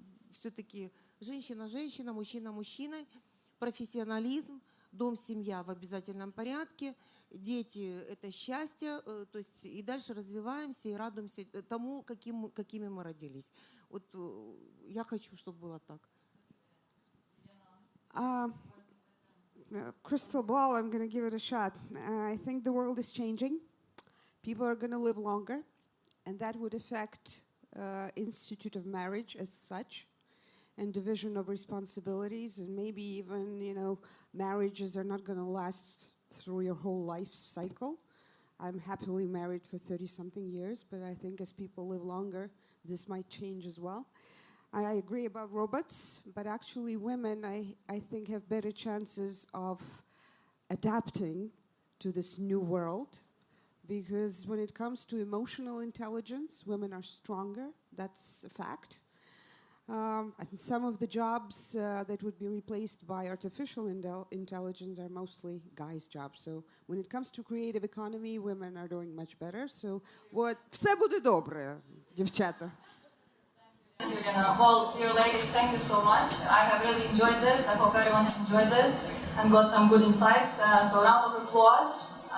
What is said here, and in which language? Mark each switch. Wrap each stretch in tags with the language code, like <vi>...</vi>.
<ru>Все-таки женщина, мужчина мужчиной, профессионализм, дом, семья в обязательном порядке. Дети – это счастье, то есть и дальше развиваемся и радуемся тому, какими мы родились. Вот я хочу, чтобы было так.</ru> <en>Crystal ball, I'm going to give it a shot. I think the world is changing. People are going to live longer, and that would affect institute of marriage as such, and division of responsibilities, and maybe even, marriages are not going to last through your whole life cycle. I'm happily married for 30-something years, but I think as people live longer, this might change as well. I agree about robots, but actually women, I think, have better chances of adapting to this new world, because when it comes to emotional intelligence, women are stronger. That's a fact. And some of the jobs that would be replaced by artificial intelligence are mostly guys' jobs. So when it comes to creative economy, women are doing much better.</en> <uk>So все буде добре, дівчата.</uk> <en>Well, dear ladies, thank you so much. I have really enjoyed this. I hope everyone enjoyed this and got some good insights. So round of applause.</en>